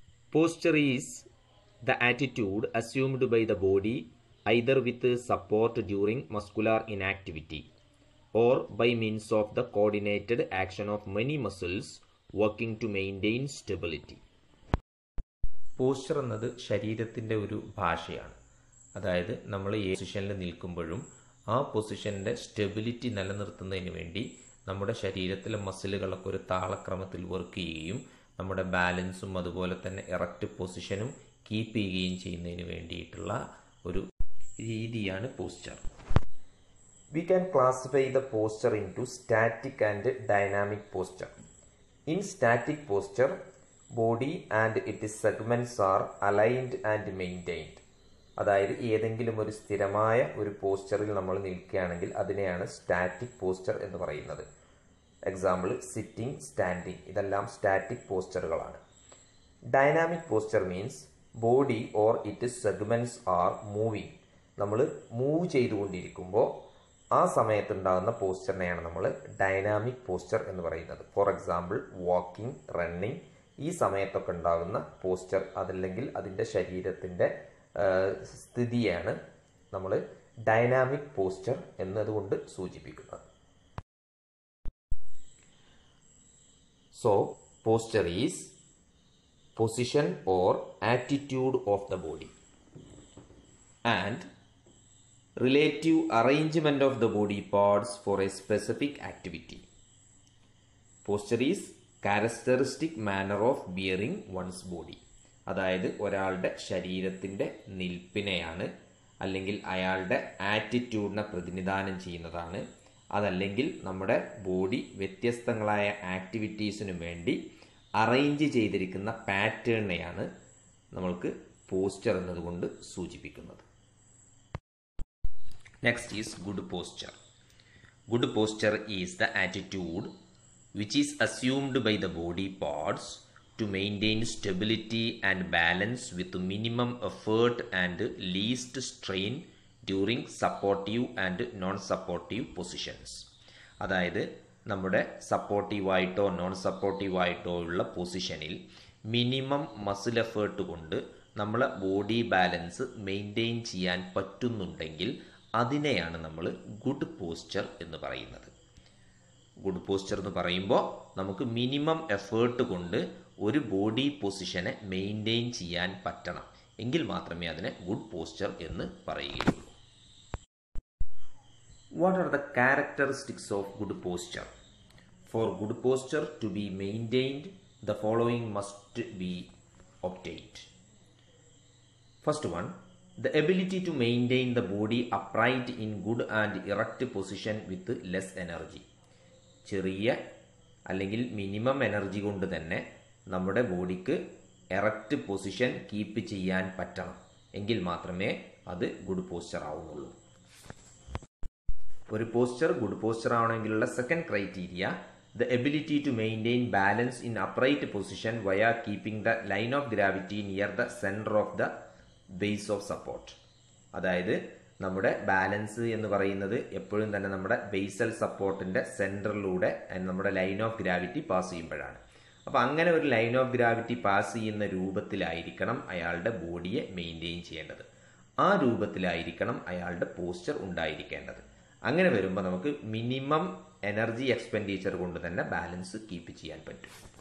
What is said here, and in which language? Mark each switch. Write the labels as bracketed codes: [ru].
[en] Posture is the attitude assumed by the body either with support during muscular inactivity or by means of the coordinated action of many muscles working to maintain stability. [ml] Posture എന്നത് ശരീരത്തിൻ്റെ ഒരു ഭാഷയാണ്. അതായത് നമ്മൾ ഈ പൊസിഷനിൽ നിൽക്കുമ്പോഴും ആ പൊസിഷൻ്റെ സ്റ്റെബിലിറ്റി നിലനിർത്തുന്നതിന് വേണ്ടി നമ്മുടെ ശരീരത്തിലെ മസിലുകളൊക്കെ ഒരു താളക്രമത്തിൽ വർക്ക് ചെയ്യുകയും നമ്മുടെ ബാലൻസും അതുപോലെ തന്നെ എറക്റ്റ് പൊസിഷനും കീപ്പ് ചെയ്യുകയും ചെയ്യുന്നതിന് വേണ്ടിയിട്ടുള്ള ഒരു രീതിയാണ് posture. [en] We can classify the posture into static and dynamic posture. In static posture, body and its segments are aligned and maintained. [ml] അതായത് ഏതെങ്കിലും ഒരു സ്ഥിരമായ ഒരു പോസ്ചറിൽ നമ്മൾ നിൽക്കുകയാണെങ്കിൽ അതിനെയാണ് സ്റ്റാറ്റിക് പോസ്ചർ എന്ന് പറയുന്നത്. എക്സാമ്പിൾ സിറ്റിംഗ്, സ്റ്റാൻഡിങ്, ഇതെല്ലാം static പോസ്ചറുകളാണ്. [en] Dynamic posture means body or it segments are moving. [ml] നമ്മൾ മൂവ് ചെയ്തുകൊണ്ടിരിക്കുമ്പോൾ ആ സമയത്തുണ്ടാകുന്ന പോസ്ചറിനെയാണ് നമ്മൾ ഡൈനാമിക് പോസ്ചർ എന്ന് പറയുന്നത്. ഫോർ എക്സാമ്പിൾ വാക്കിംഗ്, റണ്ണിങ്, ഈ സമയത്തൊക്കെ ഉണ്ടാകുന്ന പോസ്ചർ അതല്ലെങ്കിൽ അതിൻ്റെ ശരീരത്തിൻ്റെ സ്ഥിതിയാണ് നമ്മൾ ഡൈനാമിക് പോസ്ചർ എന്നതുകൊണ്ട് സൂചിപ്പിക്കുന്നത്. [en] So posture is position or attitude of the body and relative arrangement of the body parts for a specific activity. Posture is characteristic manner of bearing one's body. [ml] അതായത് ഒരാളുടെ ശരീരത്തിൻ്റെ നിൽപ്പിനെയാണ് അല്ലെങ്കിൽ അയാളുടെ ആറ്റിറ്റ്യൂഡിനെ പ്രതിനിധാനം ചെയ്യുന്നതാണ്. അതല്ലെങ്കിൽ നമ്മുടെ ബോഡി വ്യത്യസ്തങ്ങളായ ആക്ടിവിറ്റീസിനു വേണ്ടി അറേഞ്ച് ചെയ്തിരിക്കുന്ന പാറ്റേണിനെയാണ് നമ്മൾക്ക് പോസ്ചർ എന്നതുകൊണ്ട് സൂചിപ്പിക്കുന്നത്. [en] Next is good posture. Good posture is the attitude which is assumed by the body parts to maintain stability and balance with minimum effort and least strain during supportive and non-supportive positions. [ml] അതായത് നമ്മുടെ സപ്പോർട്ടീവായിട്ടോ non സപ്പോർട്ടീവായിട്ടോ ഉള്ള പൊസിഷനിൽ minimum muscle effort കൊണ്ട് നമ്മളെ body balance maintain ചെയ്യാൻ പറ്റുന്നുണ്ടെങ്കിൽ അതിനെയാണ് നമ്മൾ ഗുഡ് പോസ്ചർ എന്ന് പറയുന്നത്. ഗുഡ് പോസ്ചർ എന്ന് പറയുമ്പോൾ നമുക്ക് മിനിമം എഫേർട്ട് കൊണ്ട് ഒരു ബോഡി പൊസിഷനെ മെയിൻറ്റെയിൻ ചെയ്യാൻ പറ്റണം, എങ്കിൽ മാത്രമേ അതിനെ ഗുഡ് പോസ്ചർ എന്ന് പറയുകയുള്ളൂ. [en] What are the characteristics of good posture? For good posture to be maintained the following must be obtained. First one, the ability to maintain the body upright in good and erect position with less energy. [ml] ചെറിയ അല്ലെങ്കിൽ minimum energy കൊണ്ട് തന്നെ നമ്മുടെ ബോഡിക്ക് erect position keep ചെയ്യാൻ പറ്റണം, എങ്കിൽ മാത്രമേ അത് ഗുഡ് പോസ്ചർ ആവുന്നുള്ളൂ. ഒരു posture good posture ആവണമെങ്കിലുള്ള second criteria, [en] the ability to maintain balance in upright position via keeping the line of gravity near the center of the base of support. [ml] അതായത് നമ്മുടെ balance എന്ന് പറയുന്നത് എപ്പോഴും തന്നെ നമ്മുടെ ബേസൽ സപ്പോർട്ടിൻ്റെ സെൻറ്ററിലൂടെ നമ്മുടെ line of gravity pass ചെയ്യുമ്പോഴാണ്. അപ്പോൾ അങ്ങനെ ഒരു ലൈൻ ഓഫ് ഗ്രാവിറ്റി പാസ് ചെയ്യുന്ന രൂപത്തിലായിരിക്കണം അയാളുടെ ബോഡിയെ മെയിൻറ്റെയിൻ ചെയ്യേണ്ടത്. ആ രൂപത്തിലായിരിക്കണം അയാളുടെ പോസ്ചർ ഉണ്ടായിരിക്കേണ്ടത്. അങ്ങനെ വരുമ്പോൾ നമുക്ക് മിനിമം എനർജി എക്സ്പെൻഡിച്ചർ കൊണ്ട് തന്നെ ബാലൻസ് കീപ്പ് ചെയ്യാൻ പറ്റും.